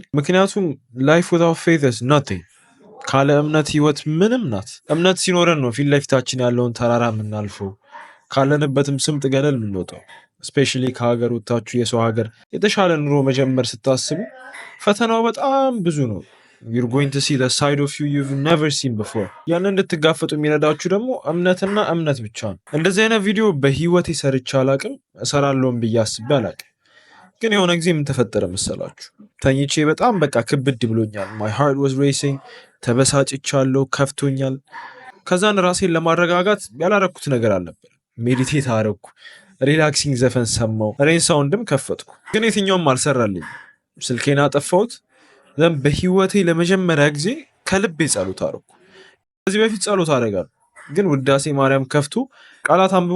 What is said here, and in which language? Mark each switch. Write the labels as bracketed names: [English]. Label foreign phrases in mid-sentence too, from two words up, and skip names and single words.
[Amharic] ምክንያቱም [English] life without faith is nothing። [Amharic] ካለ እምነት ህይወት ምንም ናት። እምነት ሲኖረን ነው ፊት ለፊታችን ያለውን ተራራ የምናልፈው፣ ካለንበትም ስምጥ ገደል የምንወጣው። ስፔሻሊ ከሀገር ወጥታችሁ የሰው ሀገር የተሻለ ኑሮ መጀመር ስታስቡ ፈተናው በጣም ብዙ ነው። [English] you're going to see the side of you you've never seen before። [Amharic] ያንን እንድትጋፈጡ የሚረዳችሁ ደግሞ እምነትና እምነት ብቻ ነው። እንደዚህ አይነት ቪዲዮ በህይወቴ ሰርቼ አላቅም፣ እሰራለሁም ብዬ አስቤ አላቅም። ግን የሆነ ጊዜ ምን ተፈጠረ መሰላችሁ? ተኝቼ በጣም በቃ ክብድ ብሎኛል። [English] my heart was racing፣ [Amharic] ተበሳጭቻለሁ፣ ከፍቶኛል። ከዛን ራሴን ለማረጋጋት ያላረኩት ነገር አልነበር። ሜዲቴት አረኩ፣ ሪላክሲንግ ዘፈን ሰማው፣ ሬን ሳውንድም ከፈትኩ። ግን የትኛውም አልሰራልኝ። ስልኬን አጠፋሁት። ዘን በህይወቴ ለመጀመሪያ ጊዜ ከልቤ ጸሎት አረኩ። ከዚህ በፊት ጸሎት አደርጋለሁ፣ ግን ውዳሴ ማርያም ከፍቶ ቃላት አንብቦ